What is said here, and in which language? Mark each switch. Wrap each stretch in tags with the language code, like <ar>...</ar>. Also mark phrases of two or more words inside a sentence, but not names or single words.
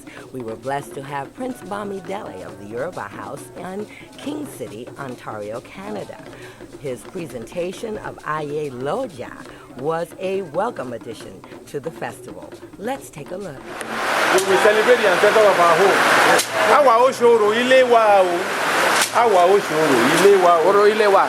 <en>We were blessed to have Prince Bamidele of the Yoruba House in King City, Ontario, Canada. His presentation of Aye Loja was a welcome addition to the festival. Let's take a look. We celebrate the ancestors of our home.</en> <yo>Awa oshoro ile wa o. Awa oshoro ile wa oro ile wa.</yo>